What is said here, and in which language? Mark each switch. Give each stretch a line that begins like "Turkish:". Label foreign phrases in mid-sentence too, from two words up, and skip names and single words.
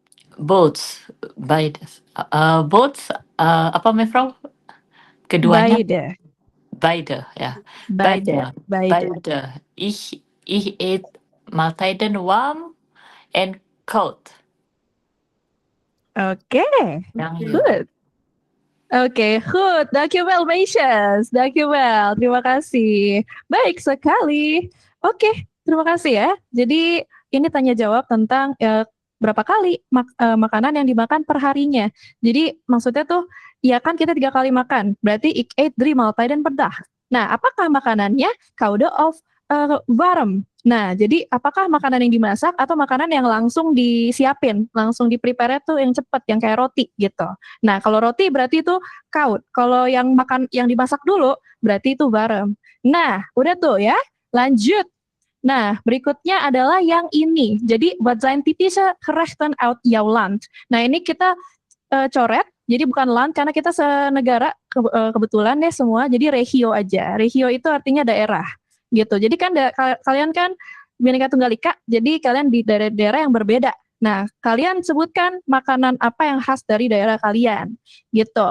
English: Both. Beide. Both. Apa mevrouw?
Indonesian: Keduanya?
Dutch: Beide. Beide, ja. Beide. Beide. Ich eet maaltijden warm en koud.
Indonesian: Oke, Yang
English: good. Oke, good.
Dutch: Dankjewel, meisjes. Dankjewel.
Indonesian: Terima kasih. Baik sekali. Oke, terima kasih ya. Jadi ini tanya jawab tentang berapa kali makanan yang dimakan per harinya. Jadi maksudnya tuh, ya kan kita 3 kali makan. Berarti
Dutch: ik eet 3 maaltijden per dag.
Indonesian: Nah, apakah makanannya
Dutch: koude of warm?
Indonesian: Nah, jadi apakah makanan yang dimasak atau makanan yang langsung disiapin, langsung di-prepare tuh yang cepet, yang kayak roti gitu. Nah, kalau roti berarti itu koud. Kalau yang dimasak dulu berarti itu warm. Nah, udah tuh ya. Lanjut. Nah, berikutnya adalah yang ini. Jadi,
Dutch: wat zijn typische gerechten uit jouw land?
Indonesian: Nah, ini kita coret. Jadi bukan land karena kita senegara kebetulan ya semua. Jadi regio aja. Regio itu artinya daerah gitu. Jadi kan kalian kan Bhinneka Tunggal Ika, jadi kalian di daerah-daerah yang berbeda. Nah, kalian sebutkan makanan apa yang khas dari daerah kalian, gitu.